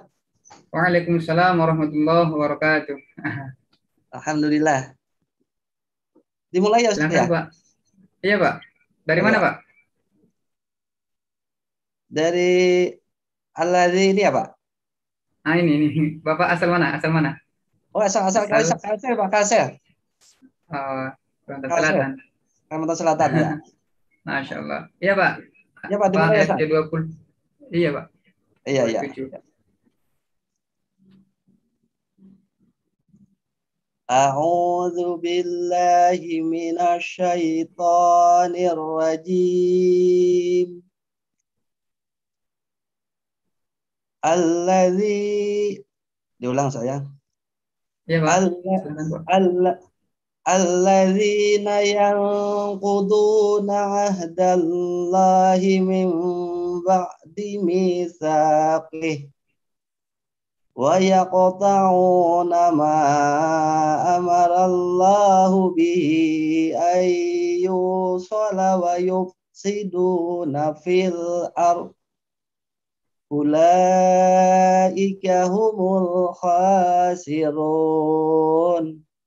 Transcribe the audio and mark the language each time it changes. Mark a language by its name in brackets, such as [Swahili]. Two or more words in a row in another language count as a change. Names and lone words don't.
[Arabic] وعليكم السلام ورحمة الله وبركاته. [Indonesian] Alhamdulillah. Dimulai ya Ustadz Silakan ya? Pak. Iya Pak. Dari mana Iya. Pak? Dari Al-Ladzi ini ya Pak? Ah ini. Bapak asal mana? Asal mana? Oh asal Asal Kalsel Pak, Kalsel. Kalimantan Kalsel. Selatan. Kalimantan Selatan ya. Masya Allah. Iya Pak. Iya Pak, dimulai ya Ustadz? 20. Iya Pak. Iya, iya. 27. [Arabic] أعوذ بالله من الشيطان الرجيم. [Indonesian] Alladzi, diulang saya. Iya Pak. [Arabic] الذين ينقضون عهد الله من بعد ميثاقه ويقطعون ما أمر الله به أن يوصل ويفسدون في الأرض أولئك هم الخاسرون.